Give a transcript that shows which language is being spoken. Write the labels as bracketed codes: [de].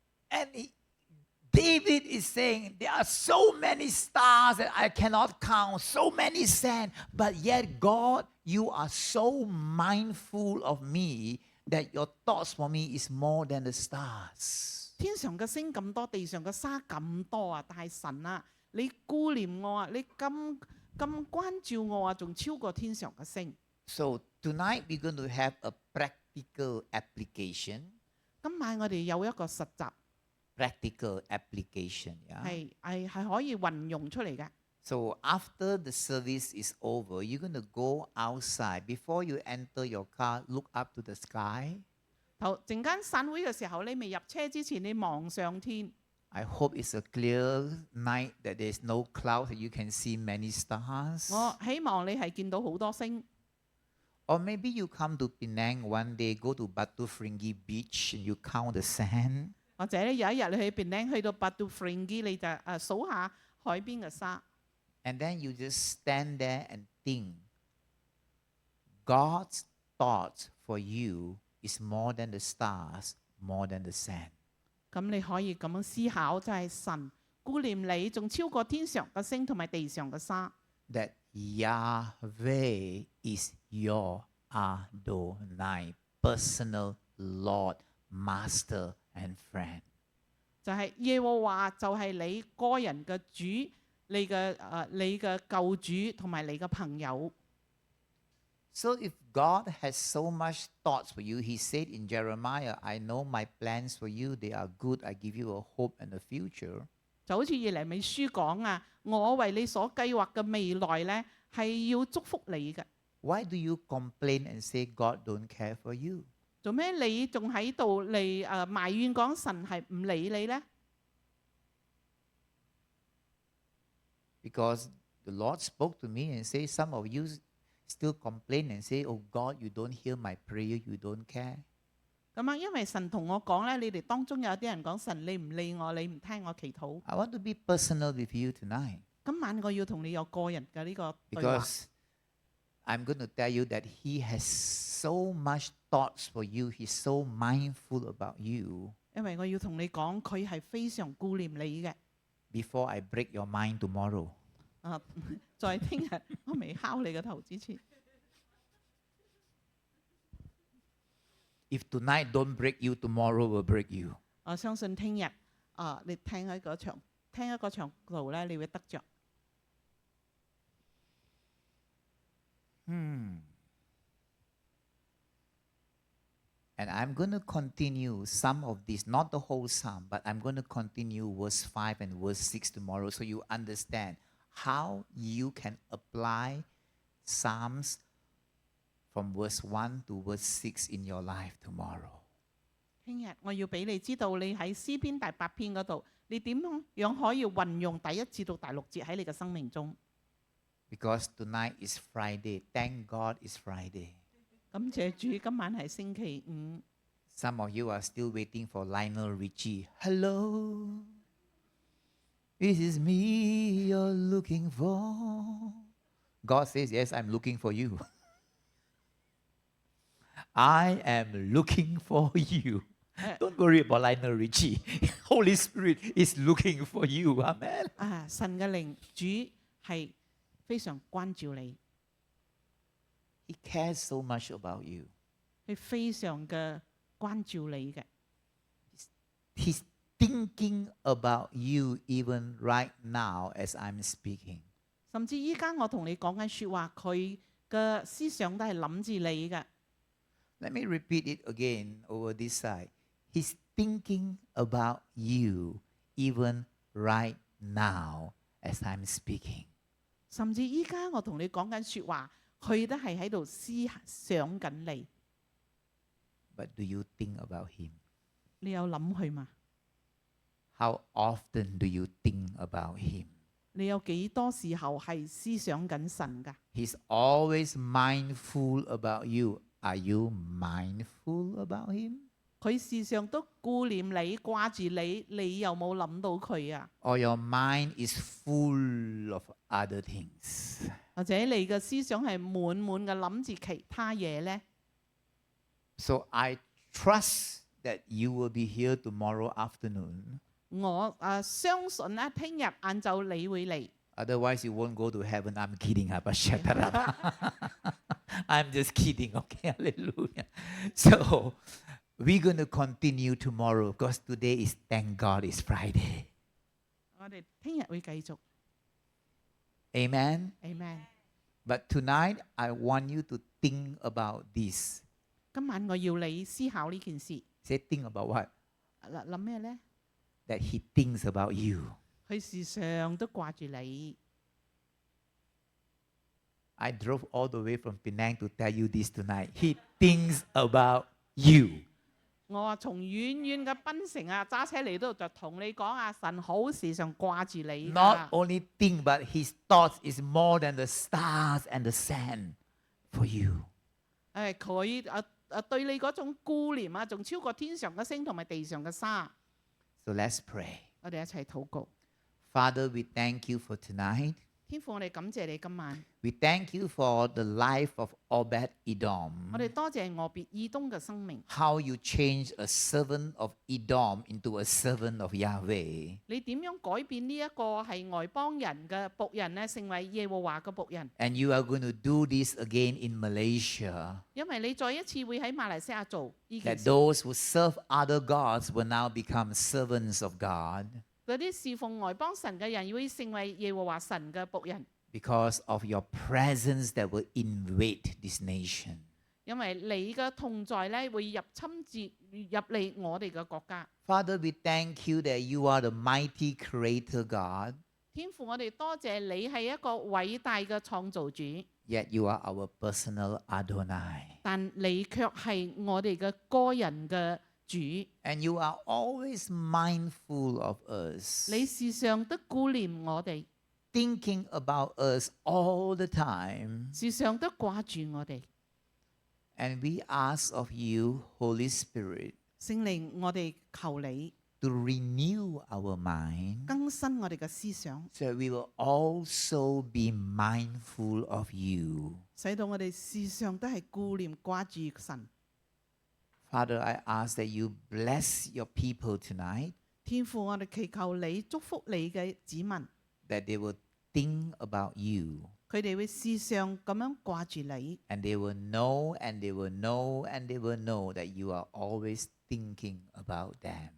[en] And David is saying, there are so many stars that I cannot count, so many sand, but yet God, you are so mindful of me that your thoughts for me is more than the stars. [zh] 天上嘅星咁多，地上嘅沙咁多啊！但係神啊，你顧念我啊，你咁關照我啊，仲超過天上嘅星。 [en] So tonight we're going to have a practical application. [zh] 今晚我哋有一個實習， [en] Practical application, yeah. [zh] 係可以運用出嚟嘅。 [en] So after the service is over, you're going to go outside. Before you enter your car, look up to the sky. [zh] 陣間散會嘅時候，你未入車之前，你望上天。 [en] I hope it's a clear night that there's no clouds and you can see many stars. [zh] 我希望你係見到好多星。 [en] Or maybe you come to Penang one day, go to Batu Ferringhi Beach and you count the sand. [zh] 或者有一日你去便領去到Batu Ferringhi，你就數下海邊嘅沙。 [en] And then you just stand there and think, God's thoughts for you is more than the stars, more than the sand. [zh] 咁你可以咁樣思考，就係神顧念你，仲超過天上嘅星同埋地上嘅沙。 [en] that Yahweh is your Adonai, personal Lord, Master, and friend. [zh] 就係耶和華就係你個人嘅主，你嘅救主同埋你嘅朋友。 [en] So if God has so much thoughts for you, he said in Jeremiah, I know my plans for you, they are good, I give you a hope and a future. [zh] 就好似耶利米書講啊，我為你所計劃嘅未來呢，係要祝福你嘅。 [en] Why do you complain and say God don't care for you? [zh] 做咩你仲喺度嚟埋怨講神係唔理你呢？ [en] Because the Lord spoke to me and say, some of you still complain and say, oh God, you don't hear my prayer, you don't care. [zh] 咁啊，因為神同我講咧，你哋當中有啲人講神你唔理我，你唔聽我祈禱。 [en] I want to be personal with you tonight [zh] 今晚我要同你有個人嘅呢個對話， [en] because I'm going to tell you that he has so much thoughts for you. He's so mindful about you. [zh] 因為我要同你講，佢係非常顧念你嘅。 [en] Before I break your mind tomorrow. [zh] 啊，在聽日我未敲你個頭之前， [en] If tonight don't break you, tomorrow will break you. [zh] 我相信聽日你聽一個場度咧，你會得着。 [en] And I'm going to continue some of this, not the whole psalm, but I'm going to continue verse 5 and verse 6 tomorrow so you understand how you can apply Psalms from verse 1 to verse 6 in your life tomorrow. [zh] 聽日我要俾你知道，你喺詩篇第8篇嗰度，你點樣可以運用第1至到第6節喺你嘅生命中。 [en] Because tonight is Friday. Thank God it's Friday. [zh] 感謝主，今晚係星期五。 [en] Some of you are still waiting for Lionel Richie. Hello, this is me you're looking for. God says, yes, I'm looking for you. I am looking for you. Don't worry about Lionel Richie. Holy Spirit is looking for you. Amen. [zh] 神嘅靈主係非常關照你， [en] He cares so much about you. [zh] 佢非常嘅關照你嘅。 [en] He's thinking about you even right now as I'm speaking. [zh] 甚至依家我同你講緊説話，佢嘅思想都係諗住你嘅。 [en] Let me repeat it again over this side. He's thinking about you even right now as I'm speaking. [zh] 甚至依家我同你講緊説話，佢都係喺度思想緊你。 [en] But do you think about him? [zh] 你有諗佢嘛？ [en] How often do you think about him? [zh] 你有幾多時候係思想緊神㗎？ [en] He's always mindful about you. Are you mindful about him? [zh] 佢時常都顧念你、掛住你，你有冇諗到佢啊？ [en] Or your mind is full of other things? [zh] 或者你嘅思想係滿滿嘅諗住其他嘢呢？ [en] So I trust that you will be here tomorrow afternoon. 我相信咧，聽日晏晝你會嚟。 Otherwise, you won't go to heaven. I'm kidding. But shut that up. I'm just kidding. Okay, hallelujah. So we're going to continue tomorrow because today is, thank God, it's Friday. [zh] 我哋聽日會繼續。 [en] Amen. Amen。 But tonight, I want you to think about this. [zh] 今晚我要你思考呢件事。 [en] Say, think about what? [zh] 諗咩呢？ [en] That He thinks about you. [zh] 佢時常都掛住你。 [en] I drove all the way from Penang to tell you this tonight. He thinks about you. [zh] 我從遠遠嘅檳城揸車嚟到就同你講神好時常掛住你㗎。 [en] Not only think, but His thoughts is more than the stars and the sand for you. [zh] 佢對你嗰種顧念仲超過天上嘅星同埋地上嘅沙。 [en] So let's pray. [zh] 我哋一齊禱告。 [en] Father, we thank you for tonight. [zh] 天父，我哋感謝你今晚， [en] We thank you for the life of Obed [zh] 我 [en] Edom. [zh] 哋多謝俄別以東嘅生命。 [en] How you changed a servant of Edom into a servant of Yahweh. [zh] 你點樣改變呢一個係外邦人嘅僕人呢，成為耶和華嘅僕人？ [en] And you are going to do this again in Malaysia. [zh] 因為你再一次會喺馬來西亞做呢件 [en] That [zh] 事。 [en] those who serve other gods will now become servants of God [zh] 嗰啲侍奉外邦神嘅人會成為耶和華神嘅僕人， [en] because of your presence that will invade this nation. [zh] 因為你嘅同在咧會入嚟我哋嘅國家。 [en] Father, we thank you that you are the mighty creator God, [zh] 天父，我哋多謝你係一個偉大嘅創造主， [en] yet you are our personal Adonai. [zh] 但你卻係我哋嘅個人嘅主。 [en] And you are always mindful of us, [zh] 你時常都顧念我哋， [en] thinking about us all the time. [zh] 時常都掛住我哋。 [en] And we ask of you, Holy Spirit, [zh] 聖靈，我哋求你 [en] to renew our mind [zh] 更新我哋嘅思想， [en] so that we will also be mindful of you. [zh] 使到我哋時常都係顧念掛住神。 [en] Father, I ask that you bless your people tonight, [zh] 天父，我哋祈求你祝福你嘅子民， [en] that they will think about you, [zh] 佢哋會時常咁樣掛住你， [en] and they will know, and they will know, and they will know that you are always thinking about them.